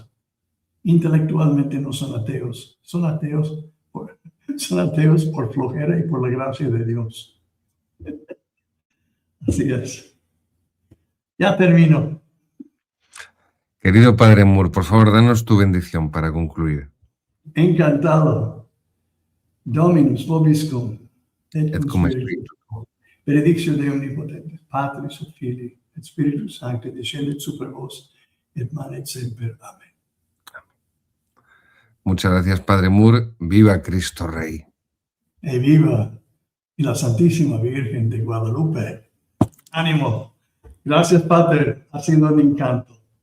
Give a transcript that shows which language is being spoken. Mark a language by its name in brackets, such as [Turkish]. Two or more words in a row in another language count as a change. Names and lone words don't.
[Spanish] Intelectualmente no son ateos, son ateos por flojera y por la gracia de Dios. Así es. Ya termino. Querido Padre Moore, por favor, danos tu bendición para concluir. Encantado. [Latin] Dominus vobiscum, et Et cum cum spiritu tuo. Benedictio Dei omnipotens, Patris et Filii, et Spiritus Sancti, descendet super vos, et manet semper. [Spanish] Amén. Muchas gracias, Padre Moore. Viva Cristo Rey. E viva y la Santísima Virgen de Guadalupe. Ánimo. Gracias, Padre. Ha sido un encanto.